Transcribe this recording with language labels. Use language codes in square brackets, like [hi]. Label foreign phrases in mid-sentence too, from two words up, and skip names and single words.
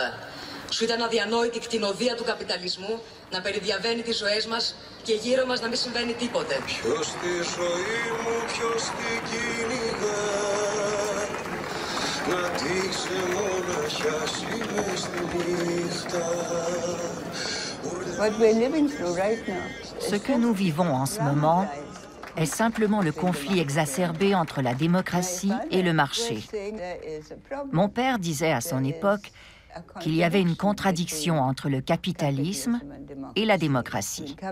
[el] Σου ήταν αδιανόητη η κτηνοδία του καπιταλισμού να περιδιαβαίνει τις ζωές μας και γύρω μας να μην συμβαίνει τίποτε. Ποιος τη ζωή μου, ποιος την κυνηγά, να δείξε μοναχιάσει μες στη νύχτα. [fr] Ce que nous vivons en ce moment est simplement le conflit exacerbé entre la démocratie et le marché. Mon père disait à son époque qu'il y avait une contradiction entre le capitalisme et la démocratie.